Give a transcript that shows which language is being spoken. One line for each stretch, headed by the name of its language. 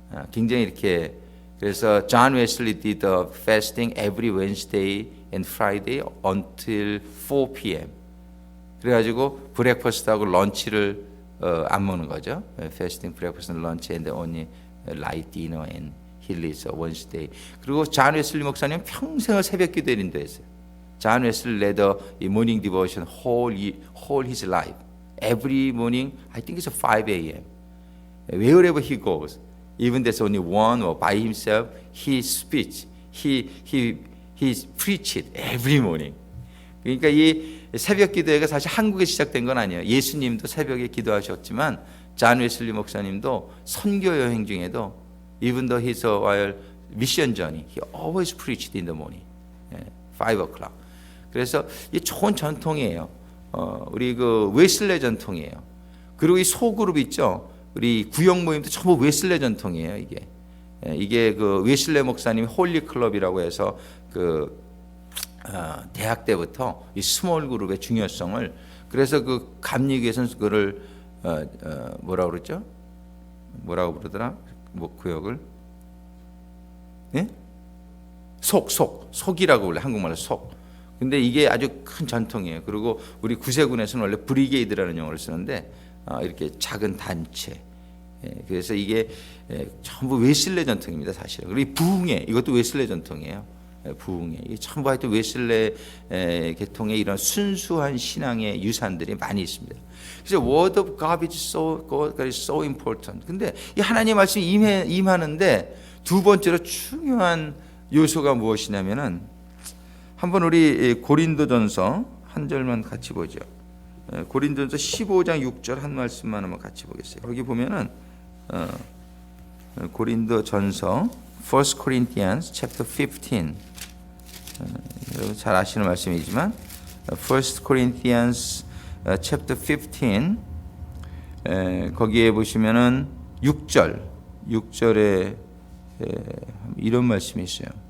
Korean: 굉장히 이렇게 그래서
English: John Wesley did the fasting every Wednesday and Friday until 4 p.m.
Korean: 그래가지고 브렉퍼스트하고 런치를 안 먹는 거죠.
English: Fasting, breakfast, and lunch, and only light dinner and he leads Wednesday.
Korean: 그리고 잔 웨슬리 목사님 평생을 새벽 기도에 인도했어요.
English: 잔 웨슬리 led a morning devotion whole his life. Every morning, I think it's 5 a.m. Wherever he goes, even there's only one or by himself, he speaks, he preached every morning.
Korean: 그러니까 이 새벽 기도회가 사실 한국에 시작된 건 아니에요. 예수님도 새벽에 기도하셨지만 잔 웨슬리 목사님도 선교 여행 중에도
English: even though he's while mission journey, he always preached in the morning, 5 o'clock.
Korean: 그래서 이 좋은 전통이에요. 우리 그 웨슬레 전통이에요. 그리고 이 소그룹 있죠. 우리 구역 모임도 전부 웨슬레 전통이에요. 이게 그 웨슬레 목사님 홀리 클럽이라고 해서 그 대학 때부터 이 스몰 그룹의 중요성을 그래서 그 감리교에서는 그거를 뭐라고 그러죠? 뭐라고 부르더라? 뭐 구역을? 예? 속이라고 불래. 한국말로 속. 근데 이게 아주 큰 전통이에요. 그리고 우리 구세군에서는 원래 브리게이드라는 용어를 쓰는데 이렇게 작은 단체. 그래서 이게 전부 웨슬레 전통입니다, 사실은. 그리고 부흥회 이것도 웨슬레 전통이에요. 부흥회 이게 전부 하여튼 웨슬레 계통의 이런 순수한 신앙의 유산들이 많이 있습니다. 그래서
English: Word of God is so important.
Korean: 근데 이 하나님의 말씀이 임하는데 두 번째로 중요한 요소가 무엇이냐면은 한번 우리 고린도전서 한 절만 같이 보죠. 고린도전서 15장 6절 한 말씀만 한번 같이 보겠어요. 거기 보면은 고린도전서
English: 1 Corinthians chapter 15
Korean: 여러분 잘 아시는 말씀이지만 1 Corinthians chapter 15 거기에 보시면은 6절에 이런 말씀이 있어요.